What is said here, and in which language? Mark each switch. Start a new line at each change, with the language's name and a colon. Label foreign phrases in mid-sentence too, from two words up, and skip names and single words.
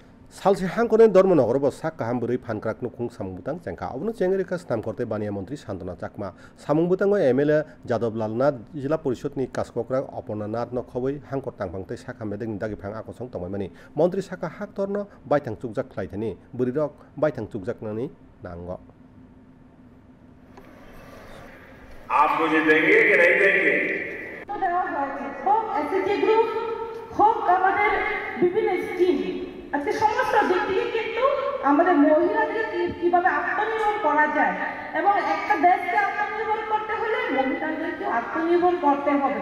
Kok Borok: सालसे हांखने धर्मनगर ब साक्का हामबुरै फानक्राक नुखुं सामुंबुतां जेंखा अबनो चेंगरिका स्नाम करते बानिया मंत्री शान्तना चाकमा सामुंबुतांगो एमएलए जादवलाल नाथ जिला परिषदनि कासकक्रा अपर्णा नाथ नखबै हांखर तांफांते साखा मेदेंनि दागिफां आकसं तंबायमानि मंत्री साखा हाक्तरनो बायथां चुकजाक ख्लायथानि बुरिरक बायथां चुकजाकनानि नांगो।
Hindi: आप मुझे देंगे कि नहीं देंगे?
Bangla: হোক এসএসজি গ্রুপ হোক আমাদের বিভিন্ন স্কিম আজকে সমস্ত দিক থেকে কিন্তু আমাদের মহিলাদেরকে কিভাবে আত্মনির্ভর করা যায় এবং একটা দেশকে আত্মনির্ভর করতে হলে মহিলাদেরকে আত্মনির্ভর করতে হবে।